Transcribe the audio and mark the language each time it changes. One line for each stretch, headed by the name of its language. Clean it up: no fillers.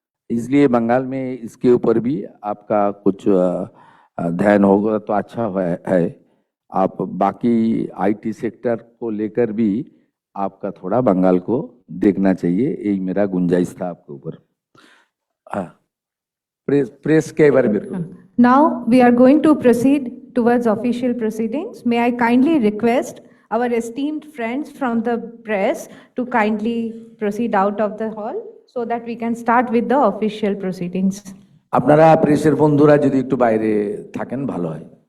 Hindi: इसलिए बंगाल में इसके ऊपर भी आपका कुछ ध्यान होगा तो अच्छा है। आप बाकी आईटी सेक्टर को लेकर भी आपका थोड़ा बंगाल को देखना चाहिए, यही मेरा गुंजाइश था आपके ऊपर। प्रेस के बारे में।
English: Now we are going to proceed towards official proceedings. May I kindly request our esteemed friends from the press to kindly proceed out of the hall so that we can start with the official proceedings.
Bangla: আপনারা প্রেসের বন্ধুরা যদি একটু বাইরে থাকেন ভালো হয়।